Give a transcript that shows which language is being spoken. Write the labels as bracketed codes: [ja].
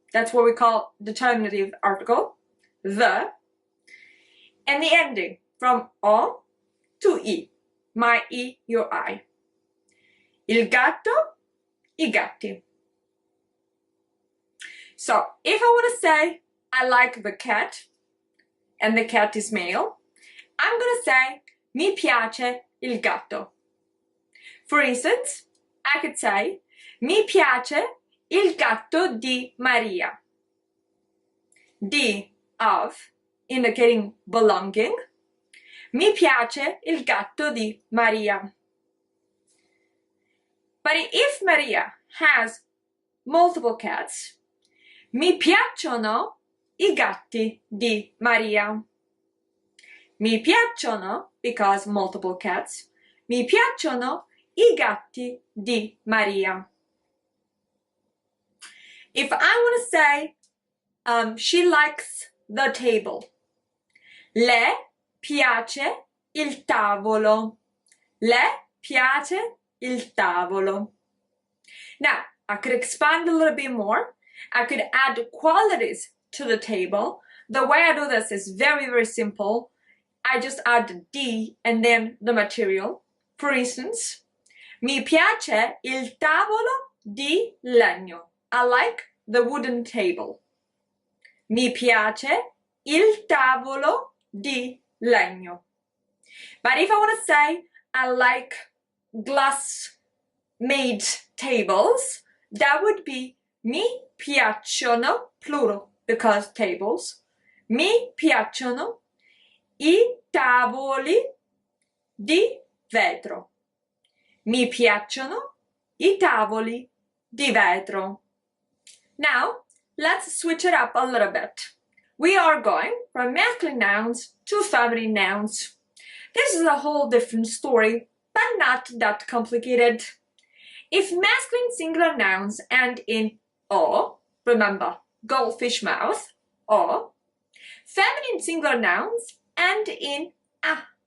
[en] That's what we call determinative article, the, and the ending from O to I, my I, your I. [it] Il gatto, I gatti. [en] So if I want to say I like the cat, and the cat is male, I'm going to say [it] mi piace il gatto. [en] For instance, I could say [it] mi piace il gatto di Maria. [en] Di, of, indicating belonging. [it] Mi piace il gatto di Maria. [en] But if Maria has multiple cats, [it] mi piacciono I gatti di Maria. Mi piacciono, [en] because multiple cats, [it] mi piacciono I gatti di Maria. [en] If I want to say she likes the table, [it] le piace il tavolo. Le piace il tavolo. [en] Now, I could expand a little bit more. I could add qualities to the table. The way I do this is very, very simple. I just add di and then the material. For instance, [it] mi piace il tavolo di legno. [en] I like the wooden table. [it] Mi piace il tavolo di legno. [en] But if I want to say I like glass-made tables, that would be [it] mi piacciono, [en] plural, because tables. [it] Mi piacciono i tavoli di vetro. Mi piacciono i tavoli di vetro. [en] Now, let's switch it up a little bit. We are going from masculine nouns to feminine nouns. This is a whole different story, but not that complicated. If masculine singular nouns end in o, remember, goldfish mouth, o, feminine singular nouns end in a.